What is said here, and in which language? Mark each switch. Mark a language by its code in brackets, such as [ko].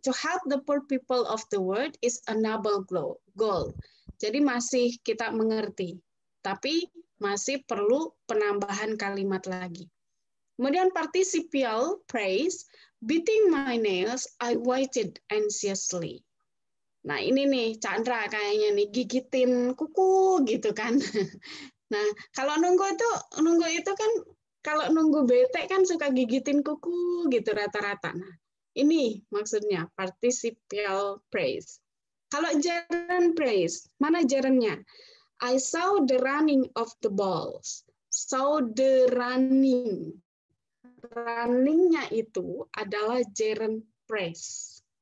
[en] To help the poor people of the world is a noble goal. [id] Jadi masih kita mengerti. Tapi masih perlu penambahan kalimat lagi. Kemudian [en] participial phrase, beating my nails, I waited anxiously. [id] Nah ini nih Chandra kayaknya nih gigitin kuku gitu kan. Nah kalau nunggu itu kan kalau nunggu bete kan suka gigitin kuku gitu rata-rata. Nah ini maksudnya participial phrase. Kalau gerund phrase, mana gerundnya? [en] I saw the running of the balls. Saw the running. [id] Running-nya itu adalah gerund phrase.